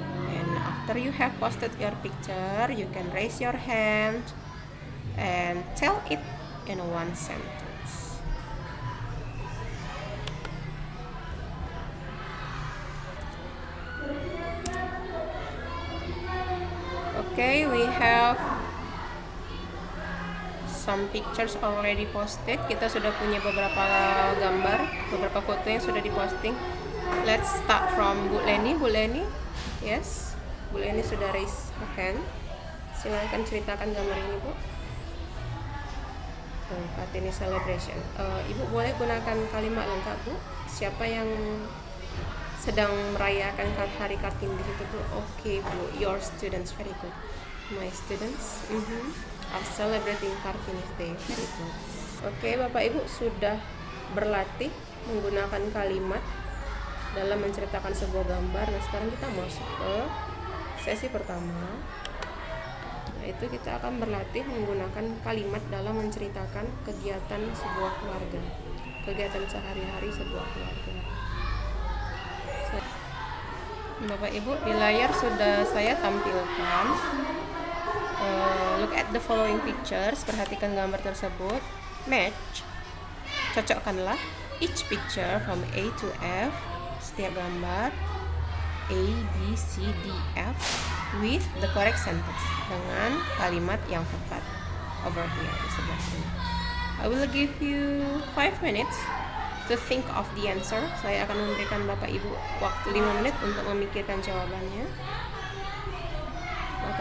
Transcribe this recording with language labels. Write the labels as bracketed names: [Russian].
[English] And after you have posted your picture, you can raise your hand and tell it in one sentence. Okay, we have some pictures already posted. [Indonesian] Kita sudah punya beberapa gambar, beberapa foto yang sudah diposting. [English] Let's start from Bu Leni. Bu Leni, yes, Bu Leni [Indonesian] sudah [English] raise her hand. [Indonesian] Silakan ceritakan gambar ini, Bu. [English] Kartini celebration. [Indonesian] Ibu boleh gunakan kalimat lengkap, Bu. Siapa yang sedang merayakan hari Kartini di situ, Bu? [English] Okay, Bu, your students, very good. My students are celebrating Kartini Day, very good. [Indonesian] Okay, Bapak Ibu sudah berlatih menggunakan kalimat dalam menceritakan sebuah gambar. Nah, sekarang kita masuk ke sesi pertama. Nah, itu kita akan berlatih menggunakan kalimat dalam menceritakan kegiatan sebuah keluarga, kegiatan sehari-hari sebuah keluarga. Bapak Ibu, di layar sudah saya tampilkan. [English] Look at the following pictures. [Indonesian] Perhatikan gambar tersebut. [English] Match, [Indonesian] cocokkanlah [English] each picture from A to F, [Indonesian] setiap gambar A, B, C, D, F [English] with the correct sentence, [Indonesian] dengan kalimat yang tepat. [English] Over here, [Indonesian] di sebelah sini. [English] I will give you 5 minutes to think of the answer. [Indonesian] Saya akan memberikan Bapak Ibu waktu 5 menit untuk memikirkan jawabannya. Bapak